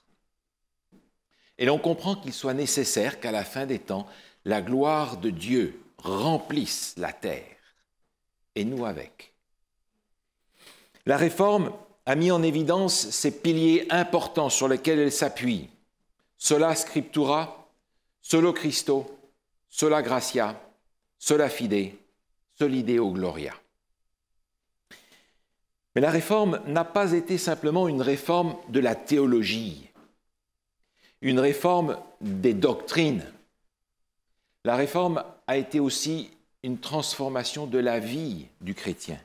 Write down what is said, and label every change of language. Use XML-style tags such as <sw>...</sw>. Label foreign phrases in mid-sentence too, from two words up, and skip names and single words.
<fr>Et l'on comprend qu'il soit nécessaire qu'à la fin des temps, la gloire de Dieu remplisse la terre, et nous avec. La Réforme a mis en évidence ces piliers importants sur lesquels elle s'appuie.</fr> <la>Sola scriptura, solo Christo, sola gratia, sola fide, soli Deo gloria.</la> <fr>Mais la Réforme n'a pas été simplement une réforme de la théologie, une réforme des doctrines. La Réforme a été aussi une transformation de la vie du chrétien.</fr>